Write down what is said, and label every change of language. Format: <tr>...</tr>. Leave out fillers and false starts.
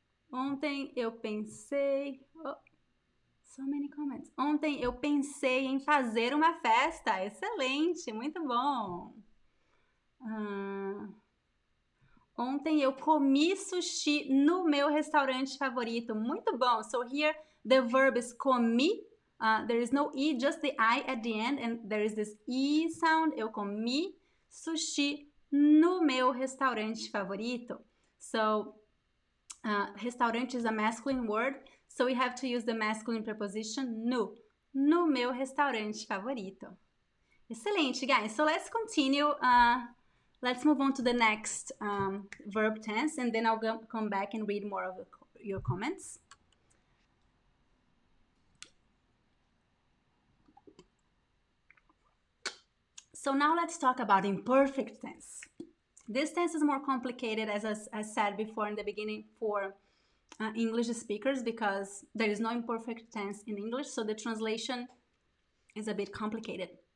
<pt>Ontem eu pensei...</pt> <en>so many comments.</en> <pt>Ontem eu pensei em fazer uma festa. Excelente, muito bom. Ontem eu comi sushi no meu restaurante favorito. Muito bom.</pt> <en>So here the verb is comi. There is no E, just the I at the end. And there is this E sound.</en> <pt>Eu comi sushi no meu restaurante favorito.</pt> <en>So, restaurante is a masculine word. So we have to use the masculine preposition no.</en> <pt>No meu restaurante favorito. Excelente,</pt> <en>guys. So let's continue. Let's move on to the next verb tense, and then I'll come back and read more of your comments. So now let's talk about imperfect tense. This tense is more complicated, as I said before in the beginning, for English speakers, because there is no imperfect tense in English, so the translation is a bit complicated.</en>